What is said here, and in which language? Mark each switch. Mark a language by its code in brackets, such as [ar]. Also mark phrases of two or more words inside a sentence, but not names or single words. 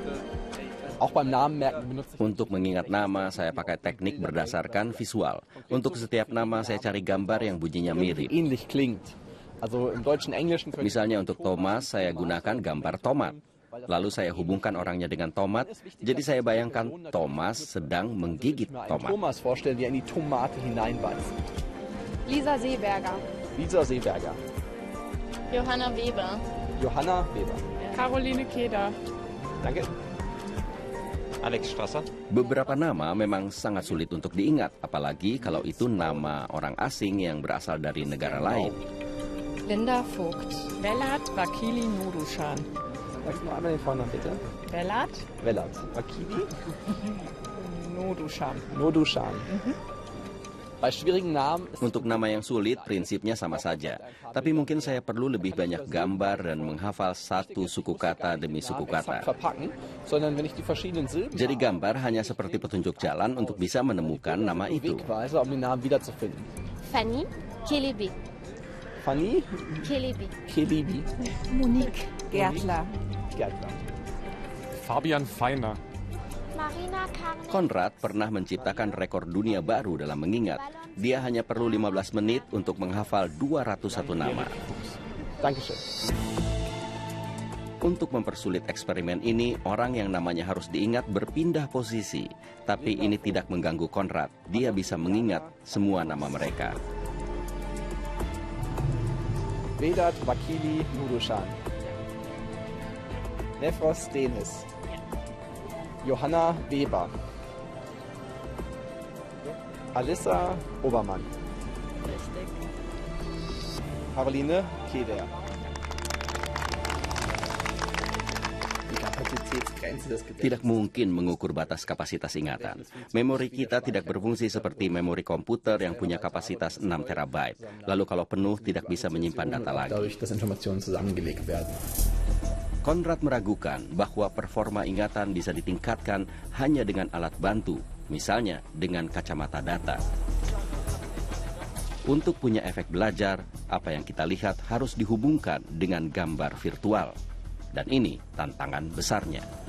[id] Untuk mengingat nama, saya pakai teknik berdasarkan visual. Untuk setiap nama, saya cari gambar yang bunyinya mirip. Misalnya untuk Thomas, saya gunakan gambar tomat. Lalu saya hubungkan orangnya dengan tomat, jadi saya bayangkan Thomas sedang menggigit tomat. Lisa Seeberger. Lisa Seeberger. Johanna Weber. Johanna Weber. Caroline Keder. [de] Danke. Alex Strasser. [id] Beberapa nama memang sangat sulit untuk diingat, apalagi kalau itu nama orang asing yang berasal dari negara lain. Linda Vogt. Velat Vakili Nurushan. [de] Sagst du mal einmal den Vornamen bitte? Velat Velat. Vakili Nurushan. Nodushan. Bei schwierigen Namen ist [id] Untuk nama yang sulit, prinsipnya sama saja. Tapi mungkin saya perlu lebih banyak gambar dan menghafal satu suku kata demi suku kata. [de] verpacken, sondern wenn ich die verschiedenen Silben [id] Jadi gambar hanya seperti petunjuk jalan untuk bisa menemukan nama itu. [de] Wegweiser, um den Namen wiederzufinden. Fanny Kelebi. Fanny Kelebi. Kelebi. Monique Gärtler. Gärtler. Fabian Feiner. Marina Karne. [id] Konrad pernah menciptakan rekor dunia baru dalam mengingat. Dia hanya perlu 15 menit untuk menghafal 201 nama. [de] Dankeschön. [id] Untuk mempersulit eksperimen ini, orang yang namanya harus diingat berpindah posisi. Tapi ini tidak mengganggu Konrad. Dia bisa mengingat semua nama mereka. Vedat Vakili Nudushan. Nefros Denis. Johanna Weber. Alissa Obermann. Caroline Keder. [de] Die Kapazitätsgrenze des Gedächtnisses. [id] Tidak mungkin mengukur batas kapasitas ingatan. Memori kita tidak berfungsi seperti memori komputer yang punya kapasitas 6 terabyte. Lalu kalau penuh tidak bisa menyimpan data lagi. [de] Dadurch, dass Informationen zusammengelegt werden. [id] Konrad meragukan bahwa performa ingatan bisa ditingkatkan hanya dengan alat bantu, misalnya dengan kacamata data. Untuk punya efek belajar, apa yang kita lihat harus dihubungkan dengan gambar virtual. Dan ini tantangan besarnya.